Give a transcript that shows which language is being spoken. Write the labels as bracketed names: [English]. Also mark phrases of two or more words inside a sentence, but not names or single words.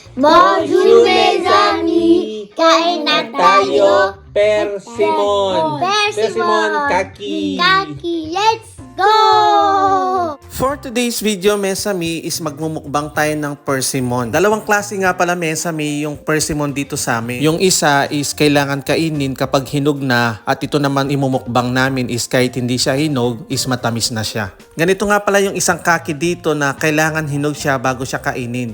[French] Bonjour mes amis, [Filipino] kain na tayo. Persimon. Persimon, kaki. Kaki, [English] let's go! For today's video, [Filipino] Mesami, is magmumukbang tayo ng persimmon. Dalawang klase nga pala, Mesami, yung persimmon dito sa amin. Yung isa is kailangan kainin kapag hinog na, at ito naman imumukbang namin is kahit hindi siya hinog, is matamis na siya. Ganito nga pala yung isang kaki dito na kailangan hinog siya bago siya kainin.